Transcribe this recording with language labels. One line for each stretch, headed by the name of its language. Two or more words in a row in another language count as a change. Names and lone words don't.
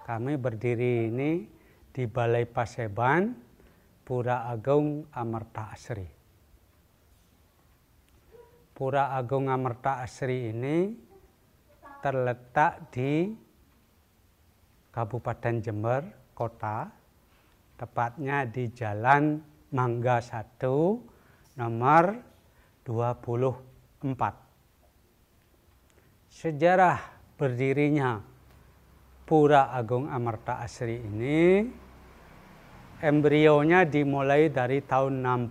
Indonesian: kami berdiri ini di Balai Paseban, Pura Agung Amerta Asri. Pura Agung Amerta Asri ini terletak di Kabupaten Jember, kota, tepatnya di Jalan Mangga 1, nomor 24. Sejarah berdirinya Pura Agung Amerta Asri ini, embrionya dimulai dari tahun